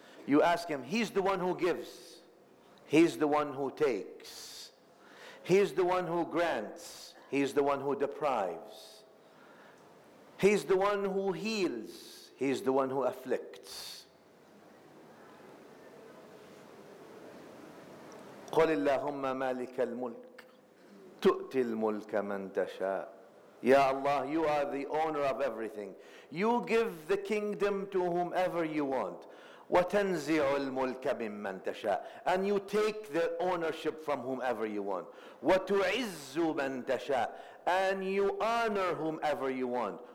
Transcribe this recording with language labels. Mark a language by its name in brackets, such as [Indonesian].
[English] You ask him. He's the one who gives. He's the one who takes. He's the one who grants. He's the one who deprives. He's the one who heals. He's the one who afflicts. [Arabic] قل اللهم مالك الملك تؤتي الملك من تشاء. [English] Ya Allah, you are the owner of everything. You give the kingdom to whomever you want. [Arabic] وَتَنْزِعُ الْمُلْكَ مِمَّنْ تَشَاءُ. [English] And you take the ownership from whomever you want. [Arabic] وَتُعِزُّ مَنْ تَشَاءُ. [English] And you honor whomever you want.